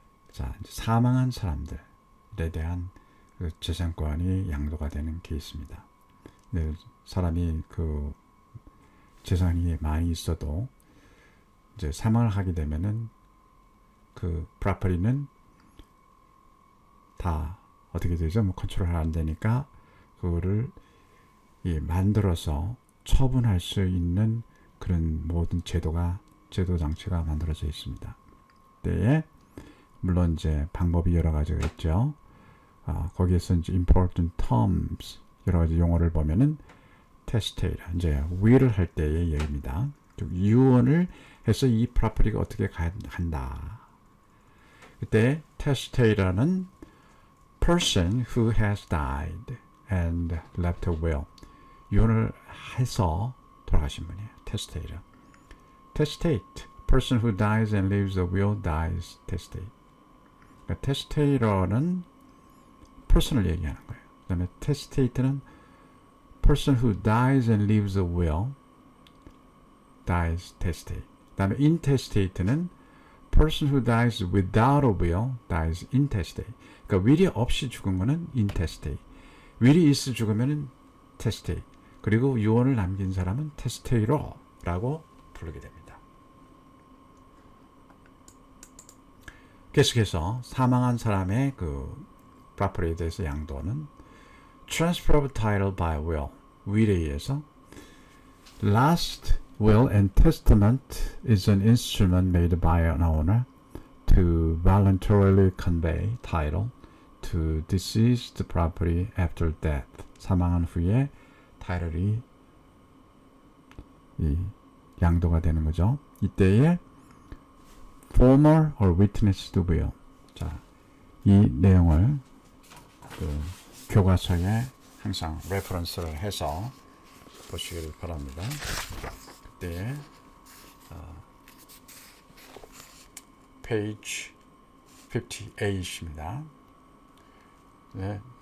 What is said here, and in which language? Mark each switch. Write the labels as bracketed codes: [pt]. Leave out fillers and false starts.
[ko] 자, 사망한 사람들에 대한 그 재산권이 양도가 되는 케이스입니다. 네, 사람이 그 재산이 많이 있어도 이제 사망을 하게 되면은 그 프로퍼티는 다 어떻게 되죠? 뭐 컨트롤 안 되니까 그거를 만들어서 처분할 수 있는 그런 모든 제도 장치가 만들어져 있습니다. 때에 물론 이제 방법이 여러 가지가 있죠. 거기에서 이제 [en] important terms [ko] 여러 가지 용어를 보면은 testator 이제 will을 할 때의 얘기입니다. 유언을 해서 이 프로퍼티가 어떻게 간다. 그때 [en] testator는 person who has died and left a will. [ko] 유언을 해서 돌아가신 분이에요. [en] testator. testate. person who dies and leaves a will dies testate. [ko] 그러니까 testator는 person을 얘기하는 거예요. 그 다음에 [en] testate는 person who dies and leaves a will dies testate. [ko] 그 다음에 [en] intestate는 person who dies without a will dies intestate. [ko] 그러니까 will이 없이 죽은 거는 intestate. will이 있어 죽으면 testate. 그리고 유언을 남긴 사람은 testator라고 부르게 됩니다. 계속해서 사망한 사람의 그 property에 대해서 양도는 transfer of title by will, will에 의해서 [en] last will and testament is an instrument made by an owner to voluntarily convey title to deceased property after death. [ko] 사망한 후에 title이 양도가 되는 거죠. 이때에 [en] former or witnessed will. [ko] 자, 이 내용을 그 교과서에 항상 레퍼런스를 해서 보시기를 바랍니다. 그때 page 58입니다. 네.